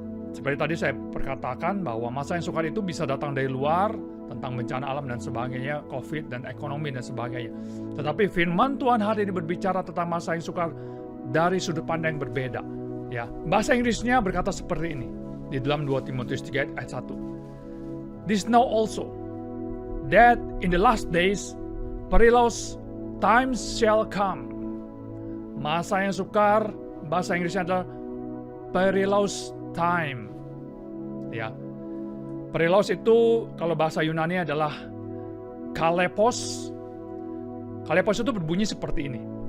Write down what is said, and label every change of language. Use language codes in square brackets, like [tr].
[id] Seperti tadi saya perkatakan bahwa masa yang sukar itu bisa datang dari luar, tentang bencana alam dan sebagainya, COVID dan ekonomi dan sebagainya. Tetapi firman Tuhan hari ini berbicara tentang masa yang sukar dari sudut pandang yang berbeda. Ya, bahasa Inggrisnya berkata seperti ini di dalam 2 Timotius 3 ayat 1. [en] This know also that in the last days perilous times shall come. [id] Masa yang sukar, bahasa Inggrisnya adalah perilous time. Ya. Perilous itu kalau bahasa Yunani adalah kalepos. Kalepos itu berbunyi seperti ini.